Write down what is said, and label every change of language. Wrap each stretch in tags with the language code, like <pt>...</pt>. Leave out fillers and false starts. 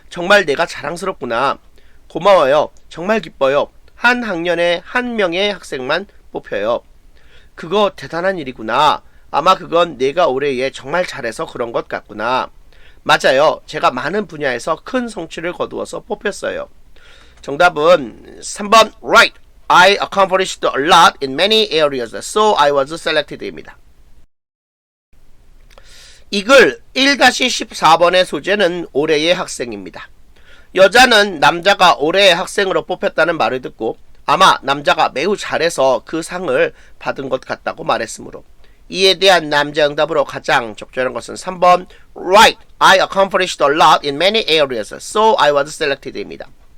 <ko>정말 내가 자랑스럽구나. 고마워요. 정말 기뻐요. 한 학년에 한 명의 학생만 뽑혀요. 그거 대단한 일이구나. 아마 그건 내가 올해에 정말 잘해서 그런 것 같구나. 맞아요. 제가 많은 분야에서 큰 성취를 거두어서 뽑혔어요. 정답은 3번</ko> <en>Right. I accomplished a lot in many areas, so I was selected입니다.</en> <ko>이글 1-14번의 소재는 올해의 학생입니다. 여자는 남자가 올해의 학생으로 뽑혔다는 말을 듣고 아마 남자가 매우 잘해서 그 상을 받은 것 같다고 말했으므로 이에 대한 남자 응답으로 가장 적절한 것은 3번</ko> <en>Right, I accomplished a lot in many areas, so I was selected</en> <ko>입니다.</ko>